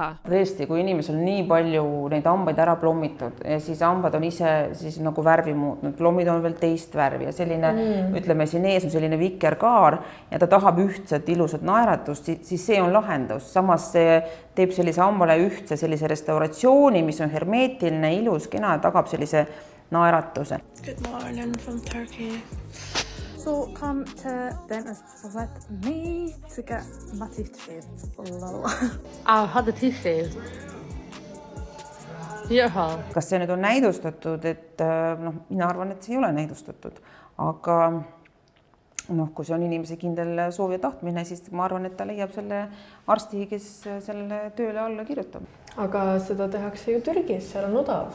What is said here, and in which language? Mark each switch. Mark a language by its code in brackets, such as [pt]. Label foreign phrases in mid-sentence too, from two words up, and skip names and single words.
[et] Tõesti, kui inimesel on nii palju neid hambaid ära plommitud ja siis hambad on ise siis nagu värvi muutnud, plommid on veel teist värvi ja selline, ütleme siin ees on selline vikerkaar ja ta tahab ühtset ilusat naeratust, siis see on lahendus. Samas see teeb sellise hambale ühtse sellise restauratsiooni, mis on hermeetiline, ilus, kena ja tagab sellise naeratuse. [en] Good morning from Turkey. So come to dentist with me to get my teeth shaved. I've had the teeth shaved. Beautiful. [et] Kas see nüüd on näidustatud, et mina arvan, et see ei ole näidustatud, aga kui see on inimese kindel soov ja tahtmine, siis ma arvan, et ta leiab selle arsti, kes selle tööle alla kirjutab. Aga seda tehakse ju Türgis, seal on odav.